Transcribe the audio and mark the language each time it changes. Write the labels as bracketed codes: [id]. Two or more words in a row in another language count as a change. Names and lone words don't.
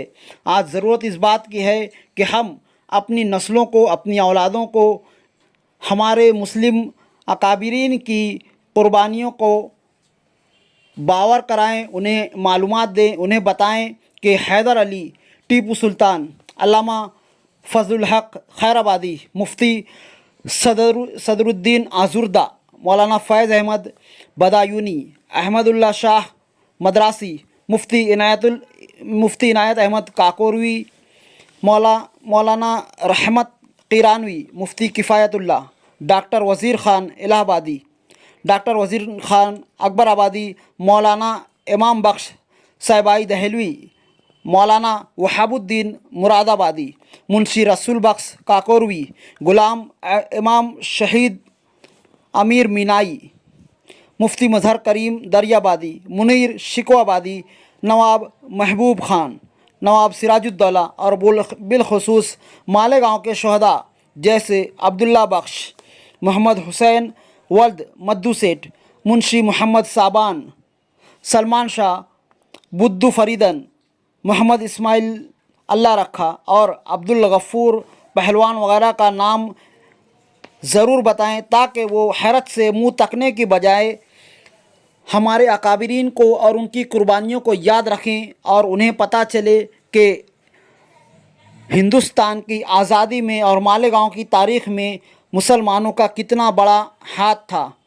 [hi] आज ज़रूरत इस बात की है कि हम अपनी नस्लों को, अपनी औलादों को हमारे मुस्लिम अकाबिरीन की कुर्बानियों को बावर कराएं, उन्हें मालूमात दें, उन्हें बताएं कि हैदर अली, टीपू सुल्तान, अल्लामा फजलुल हक खैराबादी, मुफ्ती सदरुद्दीन आजुर्दा, मौलाना फैज़ अहमद बदायूनी, अहमदुल्ला शाह मद्रासी, मुफ्ती इनायत अहमद काकोरवी, मौलाना रहमत कीरानवी, मुफ्ती किफ़ायतुल्लाह, डॉक्टर वज़ीर ख़ान इलाहाबादी, डॉक्टर वज़ीर ख़ान अकबराबादी, मौलाना इमाम बख्श साहिबाई दहलवी, मौलाना वहाबुद्दीन मुरादाबादी, मुंशी रसूल बख्श काकोरवी, गुलाम इमाम शहीद अमीर मीनाई, मुफ्ती मजहर करीम दरियाबादी, मुनीर शिकवाबादी, नवाब महबूब ख़ान, नवाब सिराजुद्दौला और बिलखुसूस मालेगांव के शहदा जैसे अब्दुल्ला बख्श, मोहम्मद हुसैन वल्द मद्दू सेठ, मुंशी मोहम्मद साबान, सलमान शाह, बुद्दू फरीदन, मोहम्मद इस्माइल अल्लाह रखा और अब्दुल गफ़ूर पहलवान वगैरह का नाम ज़रूर बताएं, ताकि वो हैरत से मुँह तकने की बजाय हमारे अकाबिरीन को और उनकी कुर्बानियों को याद रखें और उन्हें पता चले कि हिंदुस्तान की आज़ादी में और मालेगांव की तारीख़ में मुसलमानों का कितना बड़ा हाथ था।